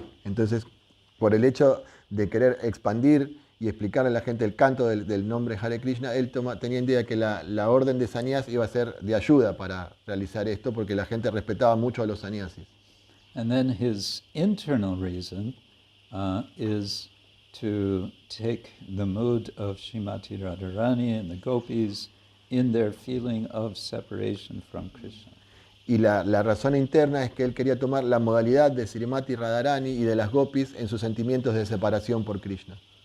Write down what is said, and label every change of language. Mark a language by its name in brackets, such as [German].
[Spanish] Entonces, por el hecho de querer expandir y explicarle a la gente el canto del nombre Hare Krishna, él tenía idea que la orden de sannyas iba a ser de ayuda para realizar esto, porque la gente respetaba mucho a los sannyasis. [English] And then his internal reason is to take the mood of Srimati Radharani and the gopis in their feeling of separation from Krishna. [Spanish] Y la razón interna es que él quería tomar la modalidad de Srimati Radharani y de las gopis en sus sentimientos de separación por Krishna.